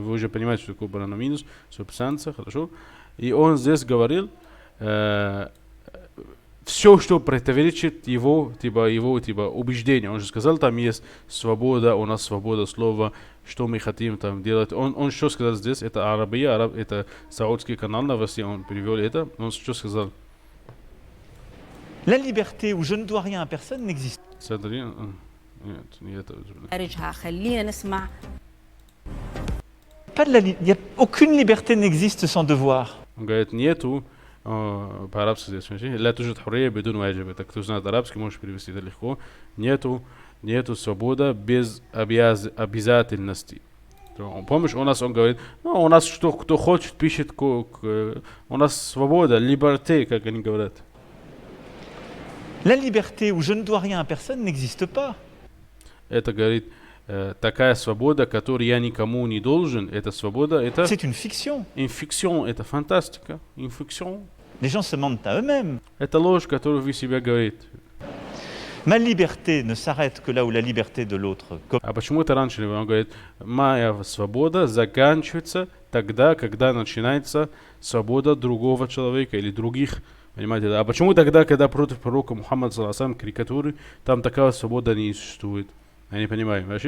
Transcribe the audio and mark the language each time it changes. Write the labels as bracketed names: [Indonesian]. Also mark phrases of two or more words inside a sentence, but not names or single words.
[Russian] Вы уже понимаете, что такое баранаминус, субстанция, хорошо? И он здесь говорил, все, что противоречит его убеждению. Он же сказал, там есть свобода, у нас свобода слова, что мы хотим там делать. Он что сказал здесь? Это Арабия, это саудский канал на России, он перевел это. Он что сказал? [French] La liberté où je ne dois rien à personne n'existe pas. Aucune liberté n'existe sans devoir. [Russian] Он говорит, нету, по-арабски здесь, [Arabic] لا توجد حرية بدون واجب. [Russian] Так кто знает арабский, можешь перевести это легко. Нету свобода без обязательностей. Помнишь, у нас он говорит, ну, у нас что, кто хочет, пишет, у нас свобода, либерте, как они говорят. [French] La liberté où je ne dois rien à personne n'existe pas. [Russian] Это говорит, такая свобода, которую я никому не должен, это свобода, это... [French] C'est une fiction. Une fiction, [Russian] это фантастика. [French] Une fiction. Les gens se mentent à eux-mêmes. [Russian] Это ложь, которую вы себе говорите. [French] Ma liberté ne s'arrête que là où la liberté de l'autre. [Russian] А почему это раньше он говорит, моя свобода заканчивается тогда, когда начинается свобода другого человека или других. Понимаете, да? А почему тогда, когда против пророка Мухаммада саллаллаху карикатуры, там такая свобода не существует? Я не понимаю, вообще.